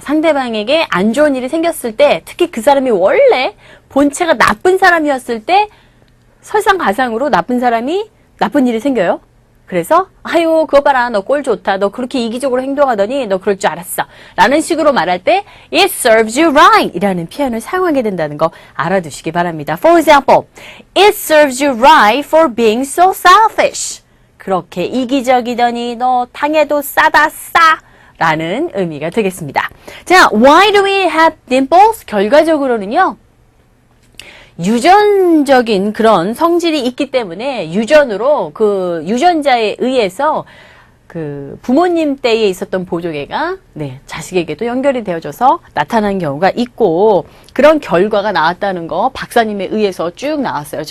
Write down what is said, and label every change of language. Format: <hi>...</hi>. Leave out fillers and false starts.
<ko>상대방에게 안 좋은 일이 생겼을 때 특히 그 사람이 원래 본체가 나쁜 사람이었을 때 설상가상으로 나쁜 사람이 나쁜 일이 생겨요. 그래서 아유 그거 봐라 너 꼴 좋다. 너 그렇게 이기적으로 행동하더니 너 그럴 줄 알았어. 라는 식으로 말할 때</ko> <en>it serves you right</en> <ko>이라는 표현을 사용하게 된다는 거 알아두시기 바랍니다.</ko> <en>For example, it serves you right for being so selfish.</en> <ko>그렇게 이기적이더니 너 당해도 싸다 싸 라는 의미가 되겠습니다.</ko> <en>자, why do we have dimples?</en> <ko>결과적으로는요. 유전적인 그런 성질이 있기 때문에 유전으로 그 유전자에 의해서 그 부모님 때에 있었던 보조개가 네, 자식에게도 연결이 되어져서 나타난 경우가 있고 그런 결과가 나왔다는 거 박사님에 의해서 쭉 나왔어요.</ko>